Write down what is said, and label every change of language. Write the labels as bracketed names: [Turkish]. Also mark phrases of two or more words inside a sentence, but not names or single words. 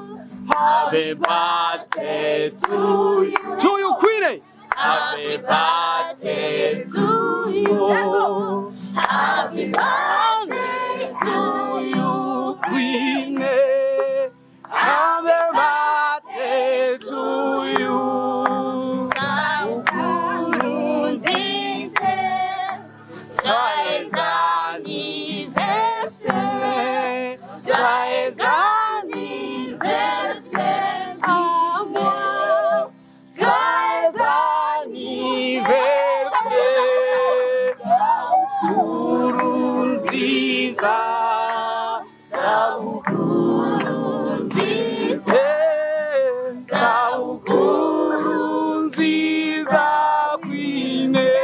[English] Happy birthday to you, Queen. Happy birthday to you. Happy birthday to you, Queen. Happy birthday to you. [French] Joyeux anniversaire. Joyeux anniversaire à moi. Joyeux anniversaire. [Rundi] Sabukuru nziza. Sabukuru nziza. Sabukuru nziza Queen.